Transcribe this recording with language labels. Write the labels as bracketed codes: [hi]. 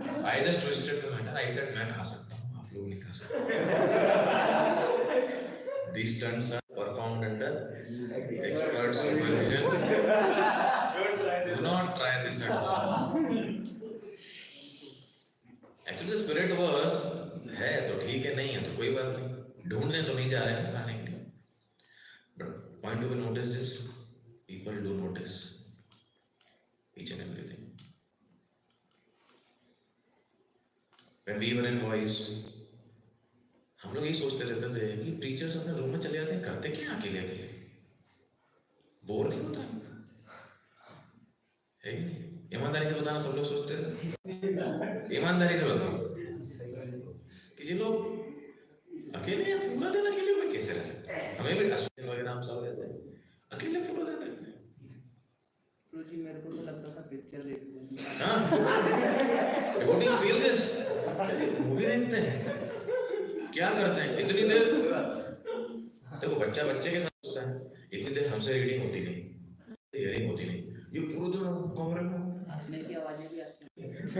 [en] I just twisted the matter. I said [hi] मैं खा सकता हूँ, आप लोग नहीं खा सकते. [en] These stunts are performed under expert supervision. Do not try this at home. Actually, the spirit was [hi] है तो ठीक है, नहीं है तो कोई बात नहीं. ढूंढने तो नहीं जा रहे हैं खाने के लिए. [en] But point to be noticed is people do notice each and everything. When we were in voice, [hi] हम लोग यही सोचते रहते थे कि प्रीचर्स अपने रूम में चले जाते हैं, करते क्या अकेले अकेले? बोर नहीं होता है कि नहीं? ईमानदारी से बताना, सब लोग सोचते थे. ईमानदारी से बताओ कि ये लोग अकेले हैं, पूरा दिन अकेले में कैसे रह सकते हैं? हमें भी अश्विन वगैरह हम सब रहते हैं, अकेले पूरा दिन रहते हैं. जी मेरे को तो लगता था पिक्चर देखते हैं. [en] हाँ, devotees feel this. [hi] मूवी देखते हैं, क्या करते हैं इतनी देर? देखो बच्चा बच्चे के साथ होता है, इतनी देर हमसे रीडिंग होती नहीं, हियरिंग होती नहीं. ये पूरे दिन कमरे में हंसने की आवाजें भी आती हैं.